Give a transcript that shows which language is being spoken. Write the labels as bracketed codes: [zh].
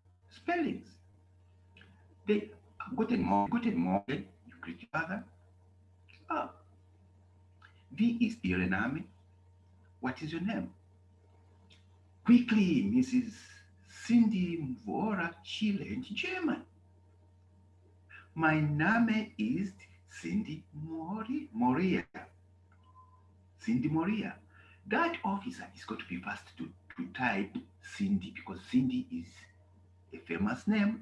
[en] Spellings. They [de] guten Morgen, [en] you greet your father. [de] Ah, wie ist Ihr Name? [en] What is your name? Quickly, Mrs. Cindy Mvora, she learned German. [de] Mein Name ist Cindy Moria. Cindy Moria. [en] That officer is going to be fast to type Cindy because Cindy is a famous name.